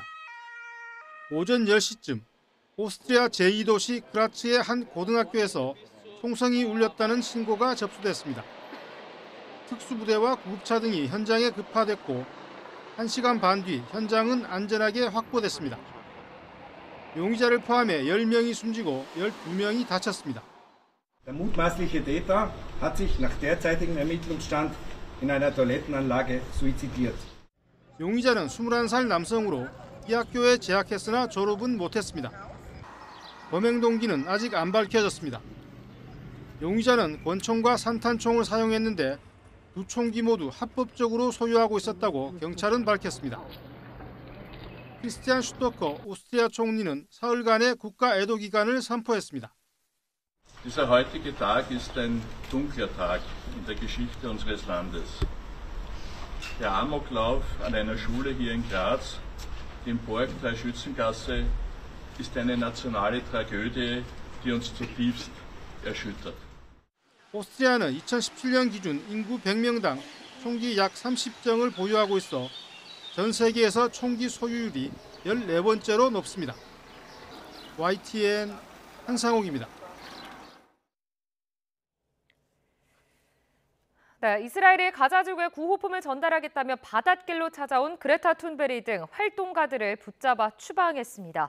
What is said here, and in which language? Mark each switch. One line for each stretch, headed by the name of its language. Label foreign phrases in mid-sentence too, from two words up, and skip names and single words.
Korean: 오전 10시쯤 오스트리아 제2도시 그라츠의 한 고등학교에서 총성이 울렸다는 신고가 접수됐습니다. 특수부대와 구급차 등이 현장에 급파됐고 1시간 반 뒤 현장은 안전하게 확보됐습니다. 용의자를 포함해 10명이 숨지고 12명이 다쳤습니다.
German: Der mutmaßliche Täter hat sich nach derzeitigem Ermittlungsstand in einer Toilettenanlage suizidiert.
Korean: 용의자는 21살 남성으로 이 학교에 재학했으나 졸업은 못했습니다. 범행 동기는 아직 안 밝혀졌습니다. 용의자는 권총과 산탄총을 사용했는데 두 총기 모두 합법적으로 소유하고 있었다고 경찰은 밝혔습니다. 크리스티안 슈토커 오스트리아 총리는 사흘간의 국가 애도 기간을 선포했습니다.
German: Dieser heutige Tag ist ein dunkler Tag in der Geschichte unseres Landes. Der Amoklauf an einer Schule hier in Graz, die in Borgtal Schützengasse, ist eine nationale Tragödie, die uns zutiefst erschüttert.
Korean: 오스트리아는 2017년 기준 인구 100명당 총기 약 30정을 보유하고 있어 전 세계에서 총기 소유율이 14번째로 높습니다. YTN 한상욱입니다. 네, 이스라엘이 가자 지구에 구호품을 전달하겠다며 바닷길로 찾아온 그레타 툰베리 등 활동가들을 붙잡아 추방했습니다.